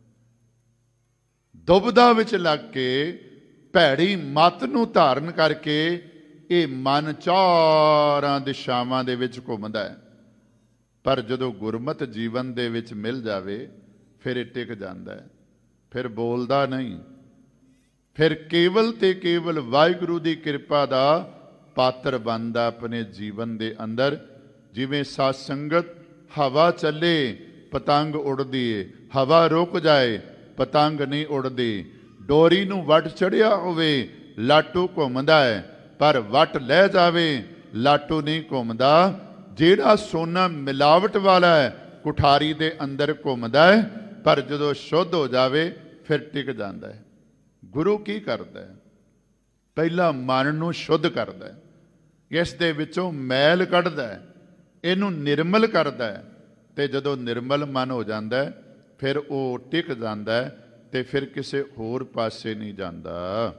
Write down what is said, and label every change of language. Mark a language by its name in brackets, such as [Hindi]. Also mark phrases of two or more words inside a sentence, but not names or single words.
[Punjabi] ਦੁਬਿਧਾ ਵਿੱਚ ਲੱਗ ਕੇ ਭੈੜੀ ਮੱਤ ਨੂੰ ਧਾਰਨ ਕਰਕੇ ਯੇ ਮਨ ਚਾਰਾਂ ਦਿਸ਼ਾਵਾਂ ਦੇ ਵਿੱਚ ਘੁੰਮਦਾ ਹੈ, ਪਰ ਜਦੋਂ ਗੁਰਮਤਿ ਜੀਵਨ ਦੇ ਵਿੱਚ ਮਿਲ ਜਾਵੇ ਫਿਰ ਯੇ ਟਿਕ ਜਾਂਦਾ ਹੈ, ਫਿਰ ਬੋਲਦਾ ਨਹੀਂ, ਫਿਰ ਕੇਵਲ ਤੇ ਕੇਵਲ ਵਾਹਿਗੁਰੂ ਦੀ ਕਿਰਪਾ ਦਾ ਪਾਤਰ ਬਣਦਾ ਅਪਨੇ ਜੀਵਨ ਦੇ ਅੰਦਰ। ਜਿਵੇਂ ਸਾਧ ਸੰਗਤ ਹਵਾ ਚੱਲੇ ਪਤੰਗ ਉੱਡਦੀ ਹੈ, ਹਵਾ ਰੁਕ ਜਾਏ ਪਤੰਗ ਨਹੀਂ ਉੱਡਦੀ। ਡੋਰੀ ਨੂੰ ਵੱਟ ਚੜ੍ਹਿਆ ਹੋਵੇ ਲਾਟੂ ਘੁੰਮਦਾ ਹੈ, ਪਰ ਵਟ ਲੈ ਜਾਵੇ ਲਾਟੂ ਨਹੀਂ ਘੁੰਮਦਾ। ਜਿਹੜਾ ਸੋਨਾ ਮਿਲਾਵਟ ਵਾਲਾ ਹੈ ਕੁਠਾਰੀ ਦੇ ਅੰਦਰ ਘੁੰਮਦਾ ਹੈ, ਪਰ ਜਦੋਂ ਸ਼ੁੱਧ ਹੋ ਜਾਵੇ ਫਿਰ ਟਿਕ ਜਾਂਦਾ ਹੈ। ਗੁਰੂ ਕੀ ਕਰਦਾ ਹੈ? ਪਹਿਲਾਂ ਮਨ ਨੂੰ ਸ਼ੁੱਧ ਕਰਦਾ ਹੈ, ਇਸ ਦੇ ਵਿੱਚੋਂ ਮੈਲ ਕੱਢਦਾ ਹੈ, ਇਹਨੂੰ ਨਿਰਮਲ ਕਰਦਾ ਹੈ, ਤੇ ਜਦੋਂ ਨਿਰਮਲ ਮਨ ਹੋ ਜਾਂਦਾ ਹੈ ਫਿਰ ਉਹ ਟਿਕ ਜਾਂਦਾ ਹੈ ਤੇ ਫਿਰ ਕਿਸੇ ਹੋਰ ਪਾਸੇ ਨਹੀਂ ਜਾਂਦਾ।